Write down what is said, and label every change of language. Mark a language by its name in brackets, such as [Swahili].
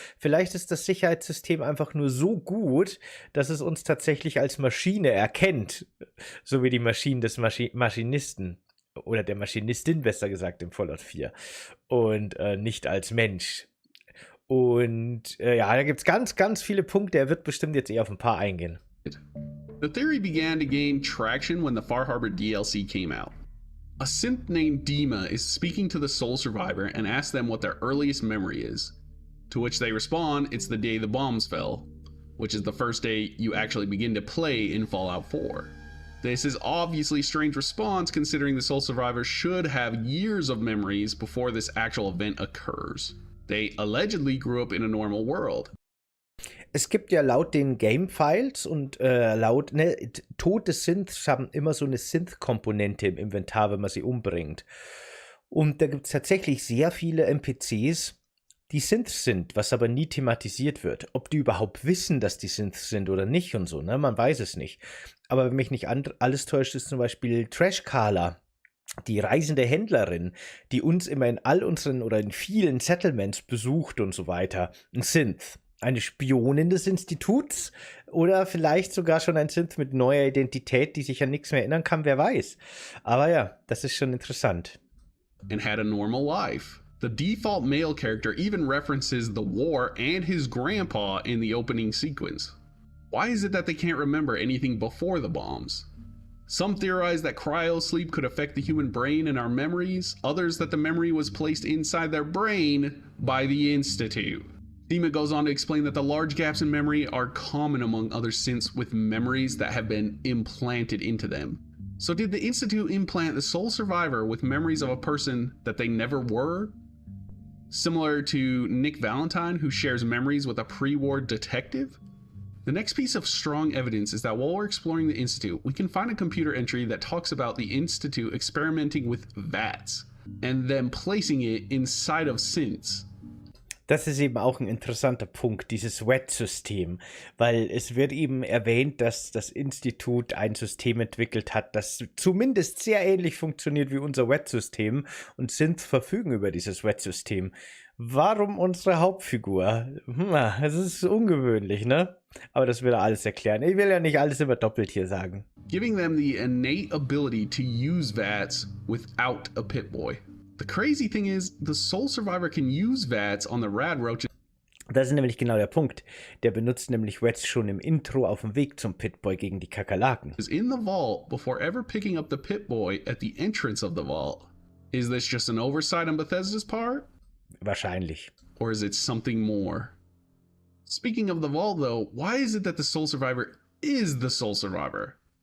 [German] Vielleicht ist das Sicherheitssystem einfach nur so gut, dass es uns tatsächlich als Maschine erkennt. So wie die Maschinen des Maschinisten. Oder der Maschinistin, besser gesagt, im Fallout 4. Und nicht als Mensch. Und ja, da gibt es ganz, ganz viele Punkte. Er wird bestimmt jetzt eher auf ein paar eingehen. [English] The theory began to gain traction when the Far Harbor DLC came out. A synth named Dima is speaking to the Soul Survivor and asks them what their earliest memory is. To which they respond, it's the day the bombs fell, which is the first day you actually begin to play in Fallout 4. This is obviously a strange response considering the Soul Survivor should have years of memories before this actual event occurs. They allegedly grew up in a normal world. [German] Es gibt ja laut den Game-Files und tote Synths haben immer so eine Synth-Komponente im Inventar, wenn man sie umbringt. Und da gibt es tatsächlich sehr viele NPCs, die Synths sind, was aber nie thematisiert wird. Ob die überhaupt wissen, dass die Synths sind oder nicht und so, ne? Man weiß es nicht. Aber wenn mich nicht alles täuscht, ist zum Beispiel Trash Carla, die reisende Händlerin, die uns immer in all unseren oder in vielen Settlements besucht und so weiter, ein Synth. Eine Spionin des Instituts oder vielleicht sogar schon ein Synth mit neuer Identität, die sich an nichts mehr erinnern kann, wer weiß. Aber ja, das ist schon interessant. [English] And had a normal life. The default male character even references the war and his grandpa in the opening sequence. Why is it that they can't remember anything before the bombs? Some theorize that cryosleep could affect the human brain and our memories, others that the memory was placed inside their brain by the Institute. Thema goes on to explain that the large gaps in memory are common among other synths with memories that have been implanted into them. So did the Institute implant the sole survivor with memories of a person that they never were? Similar to Nick Valentine, who shares memories with a pre-war detective? The next piece of strong evidence is that while we're exploring the Institute, we can find a computer entry that talks about the Institute experimenting with VATS and then placing it inside of synths. [German] Das ist eben auch ein interessanter Punkt, dieses WET-System, weil es wird eben erwähnt, dass das Institut ein System entwickelt hat, das zumindest sehr ähnlich funktioniert wie unser WET-System und Synths verfügen über dieses WET-System. Warum unsere Hauptfigur? Es ist ungewöhnlich, ne? Aber das will er alles erklären. Ich will ja nicht alles immer doppelt hier sagen. [English] Giving them the innate ability to use VATS without a Pip-Boy. The crazy thing is, the sole survivor can use VATS on the Radroach. [German] Das ist nämlich genau der Punkt. Der benutzt nämlich VATS schon im Intro auf dem Weg zum Pip-Boy gegen die Kakerlaken. [English] Is in the vault before ever picking up the Pip-Boy at the entrance of the vault. Is this just an oversight on Bethesda's part? [German] Wahrscheinlich. [English] Or is it something more? Speaking of the vault though, why is it that the sole survivor is the sole survivor?